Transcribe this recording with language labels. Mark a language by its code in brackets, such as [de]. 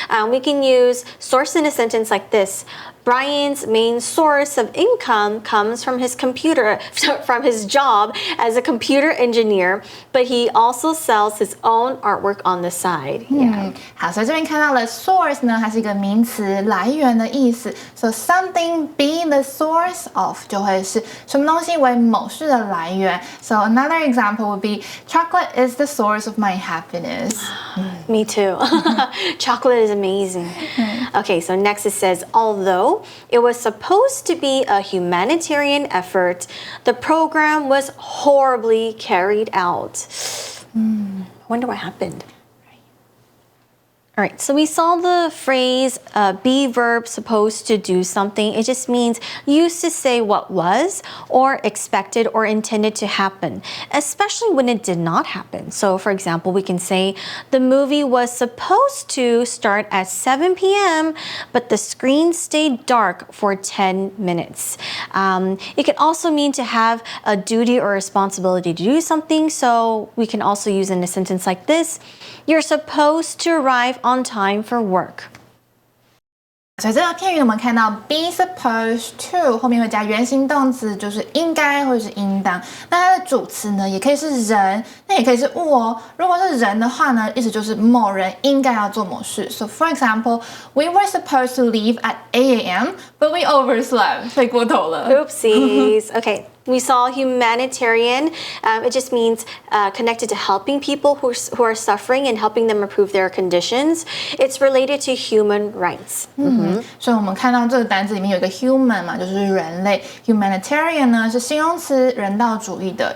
[en] We can use source in a sentence like this. Brian's main source of income comes from his from his job as a computer engineer, but he also sells his own artwork on the side. Yeah. [zh] 好，所以这边看到了 source 呢，它是一个名词，来源的意思。 So something be the source of 就会是什么东西为某事的来源。 [en] So another example would be chocolate is the source of my happiness. Me too. Chocolate is amazing. Okay, so next it says, although it was supposed to be a humanitarian effort, the program was horribly carried out. I wonder what happened. All right, so we saw the phrase be verb supposed to do something. It just means used to say what was or expected or intended to happen, especially when it did not happen. So for example, we can say the movie was supposed to start at 7 p.m., but the screen stayed dark for 10 minutes. It can also mean to have a duty or responsibility to do something. So we can also use in a sentence like this. You're supposed to arrive on time for work. [zh] 所以这个片语我们看到 be supposed to 后面会加原形动词，就是应该或者是应当。那它的主词呢，也可以是人，那也可以是物哦。如果是人的话呢，意思就是某人应该要做某事。 [en] So for example, we were supposed to leave at 8 a.m., but we overslept. [zh] 睡过头了。 [en] Oopsies. Okay. We saw humanitarian. It just means connected to helping people who are suffering and helping them improve their conditions. It's related to human rights. [zh] 所以我们看到这个单词里面有一个 human 嘛，就是人类。 Humanitarian 呢是形容词，人道主义的。